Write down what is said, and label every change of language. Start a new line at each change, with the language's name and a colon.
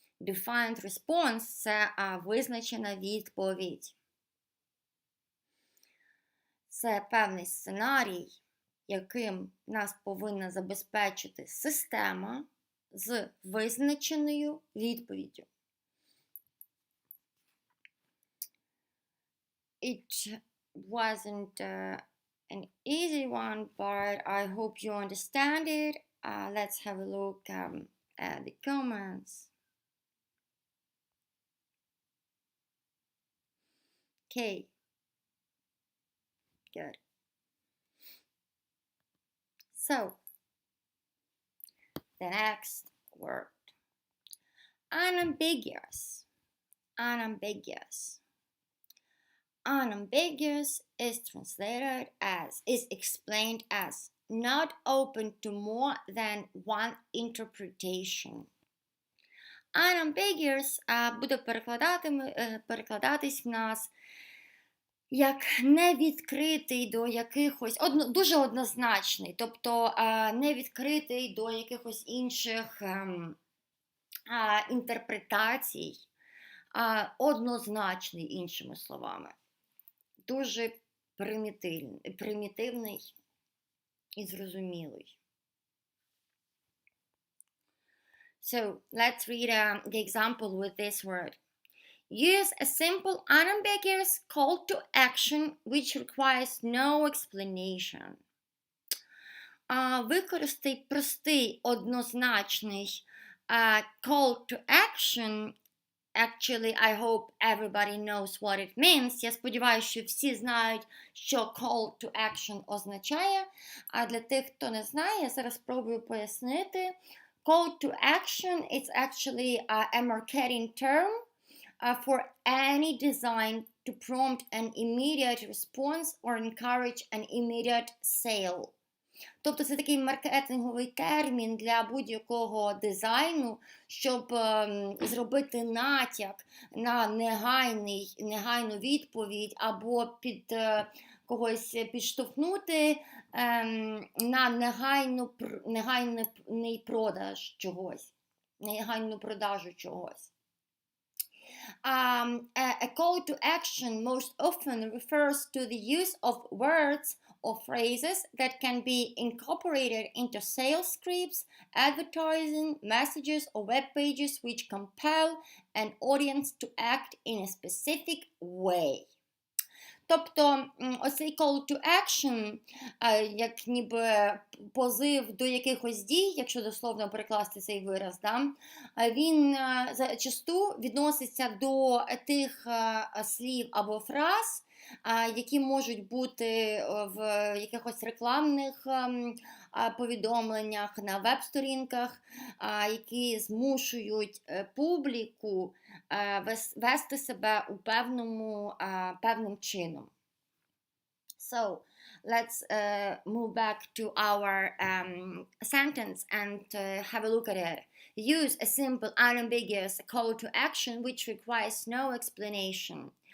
Ukrainian: Defined response – це визначена відповідь. Це певний сценарій, яким нас повинна забезпечити система з визначеною відповіддю.
English: It wasn't an easy one, but I hope you understand it. Let's have a look at the comments. Okay. Good. So, the next word. Unambiguous. Unambiguous. Unambiguous is translated as, is explained as not open to more than one interpretation.
Ukrainian: Unambiguous буде перекладатись в нас як невідкритий до якихось, дуже однозначний, тобто невідкритий до якихось інших інтерпретацій, однозначний, іншими словами. Дуже примітивний і зрозумілий.
English: So, let's read the example with this word. Use a simple, unambiguous call to action which requires no explanation.
Ukrainian: Використай простий, однозначний call to action.
English: Actually, I hope everybody knows what it means.
Ukrainian: Я сподіваюся, що всі знають, що call to action означає. А для тих, хто не знає, я зараз спробую пояснити.
English: Call to action is actually a marketing term for any design to prompt an immediate response or encourage an immediate sale.
Ukrainian: Тобто це такий маркетинговий термін для будь-якого дизайну, щоб зробити натяк на негайну відповідь або когось підштовхнути на негайний продаж чогось, негайну продажу чогось.
English: A call to action most often refers to the use of words or phrases that can be incorporated into sales scripts, advertising, messages, or web pages which compel an audience to act in a specific way.
Ukrainian: Тобто, оцей call to action, як ніби позив до якихось дій, якщо дословно перекласти цей вираз, він зачасту відноситься до тих слів або фраз, які можуть бути в якихось рекламних повідомленнях, на веб-сторінках, які змушують публіку вести себе у певним чином.
English: So, let's move back to our sentence and have a look at it. Use a simple, unambiguous call to action which requires no explanation.